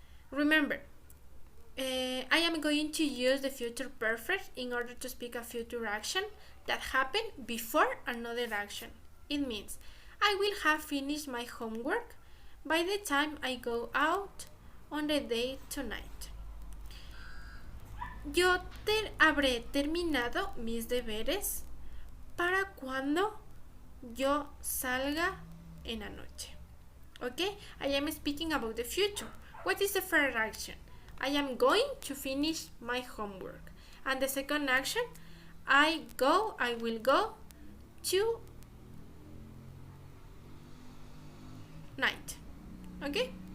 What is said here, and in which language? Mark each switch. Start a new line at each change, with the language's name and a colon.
English: Remember, I am going to use the future perfect in order to speak a future action that happened before another action. It means, I will have finished my homework by the time I go out on the day tonight.
Spanish: Yo habré terminado mis deberes para cuando yo salga en la noche.
English: Okay? I am speaking about the future. What is the first action? I am going to finish my homework. And the second action, I will go to night. Okay?